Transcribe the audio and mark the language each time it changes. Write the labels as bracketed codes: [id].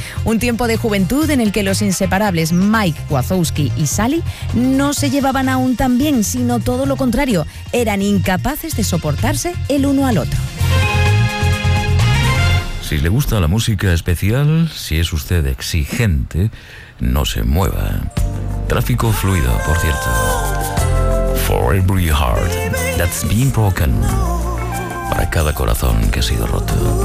[es] Un tiempo de juventud en el que los inseparables Mike Wazowski y Sally no se llevaban aún tan bien, sino todo lo contrario, eran incapaces de soportarse el uno al otro. Si le gusta la música especial, si es usted exigente, no se mueva. Tráfico fluido, por cierto. [en] For every heart that's been broken. [es] Para cada corazón que ha sido roto.